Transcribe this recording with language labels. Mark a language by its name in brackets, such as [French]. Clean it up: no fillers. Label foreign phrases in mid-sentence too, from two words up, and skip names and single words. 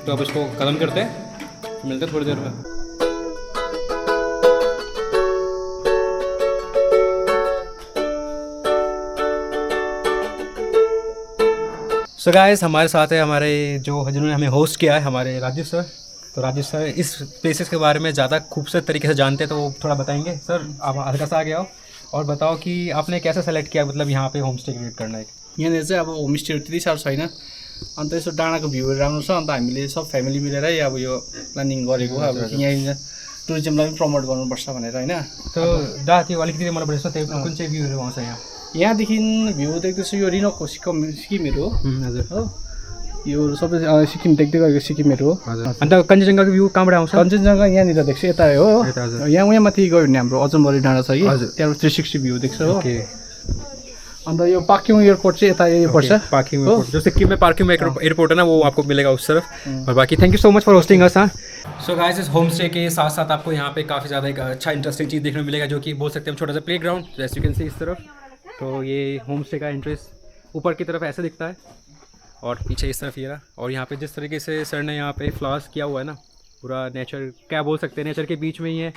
[Hindi] तो अब इसको खत्म करते हैं, मिलते हैं थोड़ी देर में। [English] so guys, [Hindi] हमारे साथ है हमारे जो जिन्होंने हमें होस्ट किया है, हमारे राजेश सर। तो राजेश सर इस प्लेसेस के बारे में ज़्यादा खूबसूरत तरीके से जानते हैं, तो थोड़ा बताएंगे। सर आप हल्का सा आगे आओ और बताओ कि आपने कैसे सेलेक्ट किया, मतलब यहाँ पे होमस्टे क्रिएट करना है। [Nepali] यहाँनिर चाहिँ अब होमस्टेहरू त्यति साह्रो छैन, अन्त यसो डाँडाको भ्यूहरू राम्रो छ, अन्त हामीले सब फ्यामिली मिलेरै अब यो प्लानिङ गरेको। अब यहाँ टुरिज्मलाई पनि प्रमोट गर्नुपर्छ भनेर होइन। तो दा त्यो अलिकति मलाई बताइस् त्यो कुन चाहिँ भ्यूहरू आउँछ यहाँ? यहाँदेखि भ्यू देख्दैछु यो रिनोको सिक्किमहरू हो। हजुर हो, यो सबै सिक्किम देख्दै गएको सिक्किमहरू हो। अन्त कञ्चनजङ्घाको भ्यू कहाँबाट आउँछ? कञ्चनजङ्घा यहाँनिर देख्छ, यता हो। यहाँ माथि गयो भने हाम्रो अजमबरी डाँडा छ कि, हजुर। त्यहाँबाट 360 भ्यू देख्छ हो। अन्त यो पाक्योङ एयरपोर्ट चाहिँ यता यही पर्छ [Hindi] पार्किंग में जो सिक्किम में पार्किंग एयरपोर्ट है ना, वो आपको मिलेगा उस तरफ। और बाकी [English] thank you so much for hosting us. [Hindi] हाँ, [English] so guys, [Hindi] इस होम स्टे के साथ साथ आपको यहाँ पे काफ़ी ज़्यादा एक अच्छा इंटरेस्टिंग चीज़ देखने को मिलेगा, जो कि बोल सकते हैं हम छोटा सा [English] play ground, [Hindi] जैसे [English] you can see [Hindi] इस तरफ। तो ये [English] home stay [Hindi] का एंट्रेंस ऊपर की तरफ ऐसे दिखता है और पीछे इस तरफ ये रहा। और यहाँ पे जिस तरीके से सर ने यहाँ पे फ्लावर्स किया हुआ है ना, पूरा नेचर क्या बोल सकते हैं, नेचर के बीच में ही है।